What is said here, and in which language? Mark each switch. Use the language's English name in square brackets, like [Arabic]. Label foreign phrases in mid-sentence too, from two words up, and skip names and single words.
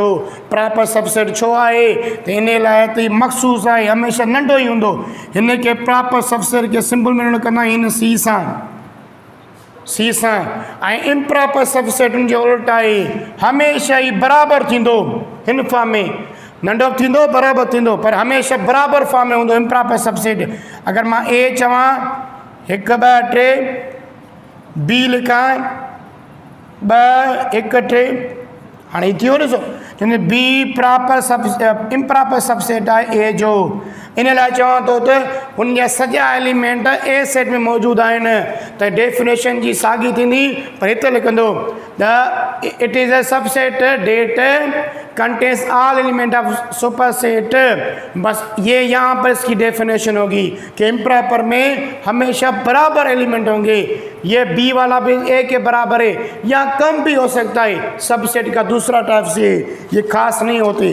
[English] proper subset [Sindhi] छो है तो इन लाइ त मखसूस है, हमेशा नंढो ही हूंदो। हिन के [English] proper subset [Sindhi] के सिंपल में कंदा आहिनि सी सां, सी सां। ऐं [English] improper subset [Sindhi] जो उल्टा आहे, हमेशा ही बराबर थींदो। हिन फॉर्म में नंढो थींदो बराबर थींदो, पर हमेशा बराबर फॉर्म में हूंदो [English] improper subset. [Sindhi] अगर मां ए चवां 1 2 3, बी लिखां 2 1 3, हाणे थियो ॾिसो चवंदे बी [English] proper improper subset [Sindhi] आहे ए जो। इन लाइ चवां थो त उनजा सॼा एलिमेंट ए सेट में मौजूदु आहिनि, त डेफिनेशन जी साॻी थींदी। पर हिते लिखंदो [English] the it is a subset that contains all element of super set. [Urdu] بس یہ یہاں پر اس کی ڈیفینیشن ہوگی کہ امپراپر میں ہمیشہ برابر ایلیمنٹ ہوں گے. یہ بی والا بھی اے کے برابر ہے یا کم بھی ہو سکتا ہے، سب سیٹ کا دوسرا ٹائپ سے، یہ خاص نہیں ہوتے.